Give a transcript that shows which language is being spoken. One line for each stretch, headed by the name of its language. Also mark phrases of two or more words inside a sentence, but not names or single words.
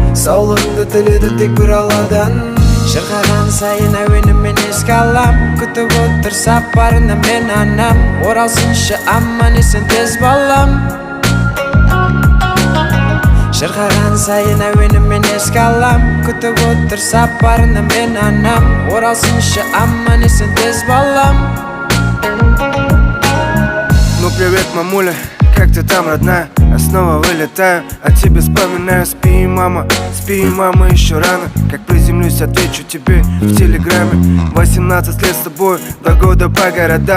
Kazakh: Саулығыңды тіледі тек бір алладан. Шырқаған сайын әуенімен еске алам, күтіп отыр сапарына мен анам. Оралсыншы аман есен тез балам. Шырқаған сайын әуенімен еске алам, күтіп отыр сапарына мен анам. Оралсыншы аман есен тез балам.
Russian: Ну привет, мамуля, как ты там, родная? Я снова вылетаю, о тебе вспоминаю. Спи, мама, еще рано. Как приземлюсь, отвечу тебе в телеграме. 18 лет с тобой, 2 года по городам.